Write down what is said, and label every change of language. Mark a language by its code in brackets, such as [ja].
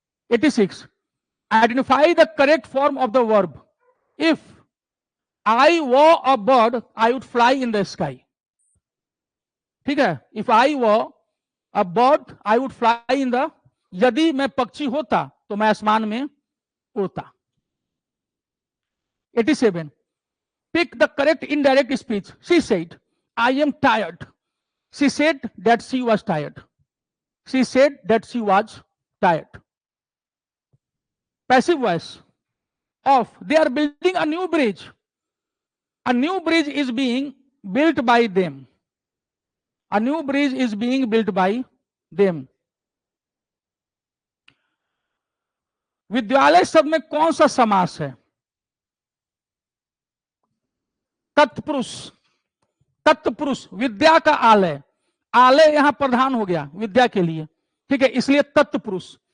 [en] 86 identify the correct form of the verb. If I were a bird I would fly in the sky. [hi] ठीक है, [en] if I were a bird I would fly in the, [hi] यदि मैं पक्षी होता तो मैं आसमान में उड़ता। [en] 87 pick the correct indirect speech. She said, I am tired. She said that she was tired. She said that she was tired. Passive voice of, they are building a new bridge. A new bridge is being built by them. A new bridge is being built by them. [hi] विद्यालय शब्द में कौन सा समास है? तत्पुरुष, तत्पुरुष, विद्या का आलय, आलय यहां प्रधान हो गया विद्या के लिए, ठीक है, इसलिए तत्पुरुष।